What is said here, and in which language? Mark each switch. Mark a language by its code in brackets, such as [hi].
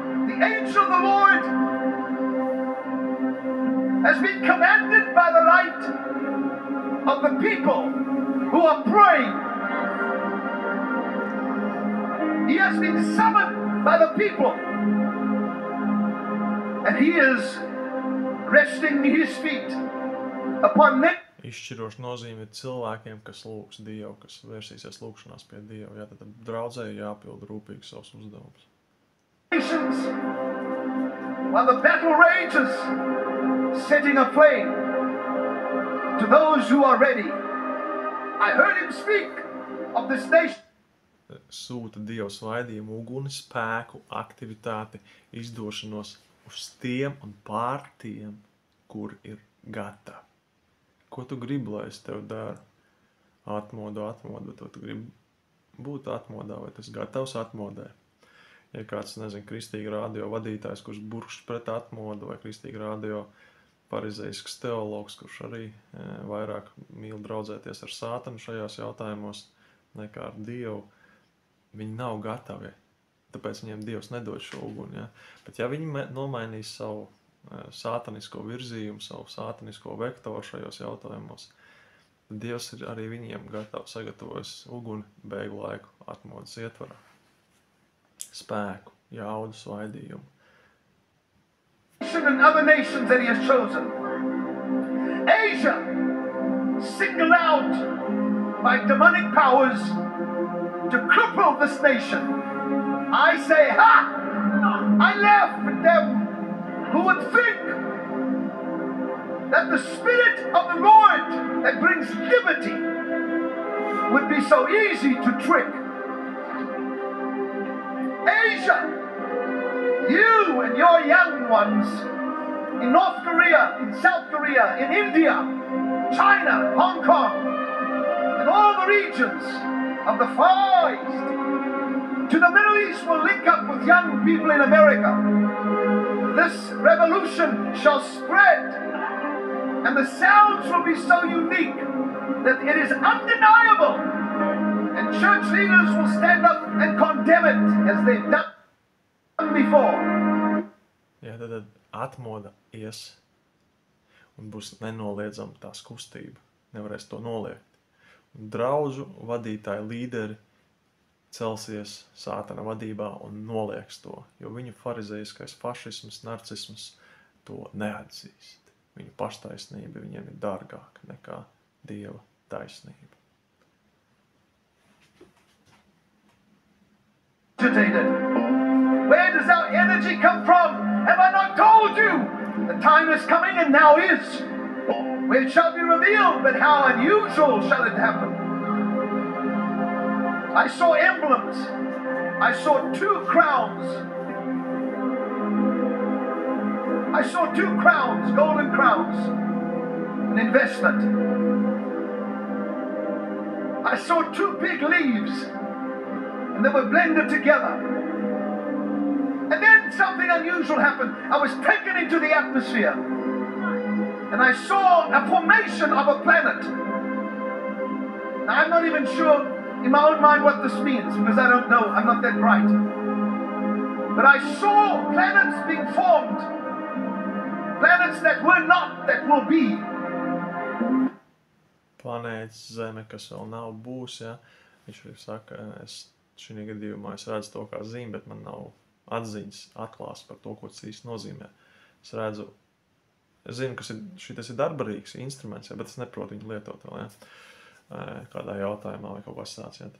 [en] The angel of the Lord has been commanded by the light of the people who are praying. He has been summoned by the people, and he is resting his feet upon them. [lv] Izšķiroša nozīme ir cilvēkiem, kas lūgs Dievu, kas vērsīsies lūgšanās pie Dieva. Jā, tad draudzē ir jāpilda rūpīgi savus uzdevumus. [en] Nations, while the battle rages, setting a flame to those who are ready. I heard him speak of this nation. [lv] Sūta Dieva svaidījumu, uguni, spēku, aktivitāti, izdošanos uz tiem un pār tiem, kur ir gatavi. Ko tu gribi, lai es tev daru? Atmodu, bet tu gribi būt atmodā, vai tas gatavs atmodē? Ja kāds, nezinu, kristīgi radio vadītājs, kurš burkšs pret atmodu, vai kristīgi radio farizeisks teologs, kurš arī vairāk mīl draudzēties ar sātanu šajos jautājumos nekā ar Dievu, viņi nav gatavi. Tāpēc viņiem Dievs nedod šo uguni. Ja? Bet ja viņi nomainīs savu sātanisko virzījumu, savu sātanisko vektoru šajos jautājumos, tad Dievs ir arī viņiem gatavs sagatavojis uguni beigu laiku atmodas ietvarā. Spēku, jaudu, svaidījumu. [en] And other nations that he has chosen. Asia, singled out by demonic powers to cripple this nation. I say, ha! I laugh at them who would think that the Spirit of the Lord that brings liberty would be so easy to trick. Asia, you and your young ones in North Korea, in South Korea, in India, China, Hong Kong, and all the regions of the Far East, to the Middle East will link up with young people in America. This revolution shall spread, and the sounds will be so unique that it is undeniable, and church leaders will stand up and condemn it as they've done before. [lv] Jā, tad atmoda ies, un būs nenoliedzama tās kustība. Nevarēs to noliegt. Un draudžu vadītāji, līderi celsies sātana vadībā un nolieks to, jo viņu farizeiskais fašisms, narcisms to neatzīst. Viņu paštaisnība viņiem ir dārgāka nekā Dieva taisnība. [en] Where does our energy come from? Have I not told you? The time is coming and now is. Where it shall be revealed, but how unusual shall it happen? I saw emblems. I saw 2 crowns. I saw 2 crowns, golden crowns, an investment. I saw 2 big leaves, and they were blended together. And then something unusual happened. I was taken into the atmosphere, and I saw a formation of a planet. Now, I'm not even sure in my own mind what this means because I don't know. I'm not that bright. But I saw planets being formed. Planets that were not, that will be. [lv] Planētas Zeme, kas vēl nav būs, ja? Viņš arī saka, šī gadījumā es redzu to kā zīmi, bet man nav atziņas atklāst par to, ko tas īsti nozīmē. Es zinu, ka šitas ir darbarīgs instruments, ja, bet es neprotu viņu lietot vēl, ja, kādā jautājumā vai kaut kas tāds. Ja.